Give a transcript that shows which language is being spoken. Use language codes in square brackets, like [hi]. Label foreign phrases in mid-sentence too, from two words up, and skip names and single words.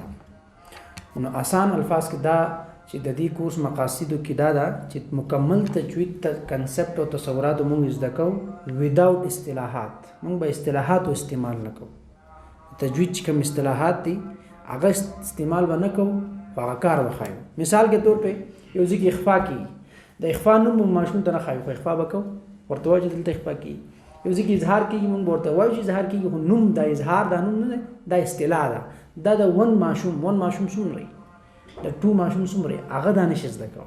[ps] نو اسان الفاظ کې دا چې د دې کورس مقاصدو کې دا ده چې مکمل تجوید ته کنسپټ او تصورات مونږ زده کوو وداوټ اصطلاحات. مونږ به اصطلاحات استعمال نه کوو. تجوید چې کوم اصطلاحات دي هغه استعمال به نه کوو، هغه کار وښایو. [ur] مثال کے طور پہ [ps] یو ځای کې اخفا کېږي، د اخفا نوم ماشوم ته نه ښایو خو اخفا به کوو، ورته وایو چې دلته اخفا کېږي. یو ځای کې اظهار کېږي مونږ به ورته وایو چې اظهار کېږي، خو نوم دا اظهار دا نوم نه دی، دا اصطلاح ده. دا د 1 ماشوم څومره د 2 ماشوم څومره هغه دا نشي زده کول.